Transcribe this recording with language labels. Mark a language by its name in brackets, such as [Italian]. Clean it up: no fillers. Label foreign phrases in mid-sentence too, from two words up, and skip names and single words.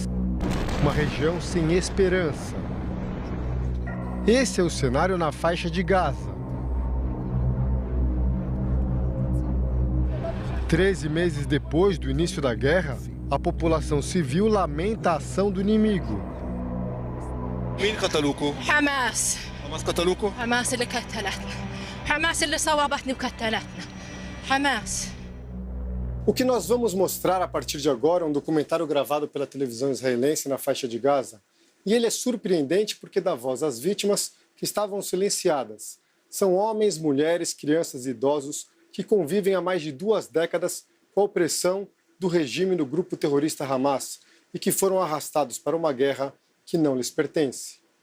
[Portuguese] Uma região sem esperança. Esse é o cenário na faixa de Gaza. 13 meses depois do início da guerra, a população civil lamenta a ação do inimigo. [Arabic] مين قتلوكوا؟ حماس. حماس قتلوكوا؟ حماس اللي قتلتنا. حماس اللي صوابتني وقتلتنا. حماس. [Portuguese] O que nós vamos mostrar a partir de agora é um documentário gravado pela televisão israelense na faixa de Gaza. E ele é surpreendente porque dá voz às vítimas que estavam silenciadas. São homens, mulheres, crianças e idosos que convivem há mais de 2 décadas com a opressão do regime do grupo terrorista Hamas e que foram arrastados para uma guerra que não lhes pertence.